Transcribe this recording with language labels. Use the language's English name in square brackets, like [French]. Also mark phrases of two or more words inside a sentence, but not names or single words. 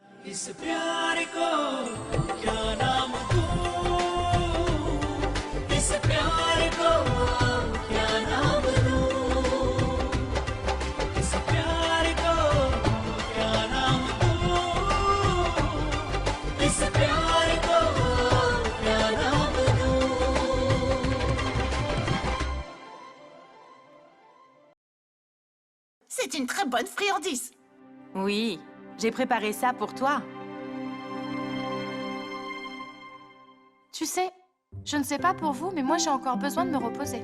[Hindi] इस प्यार को क्या नाम दूं इस प्यार को क्या नाम दूं इस प्यार को क्या नाम दूं इस प्यार को क्या नाम दूं [French] C'est une très bonne friandise. Oui, j'ai préparé ça pour toi. Tu sais, je ne sais pas pour vous, mais moi j'ai encore besoin de me reposer.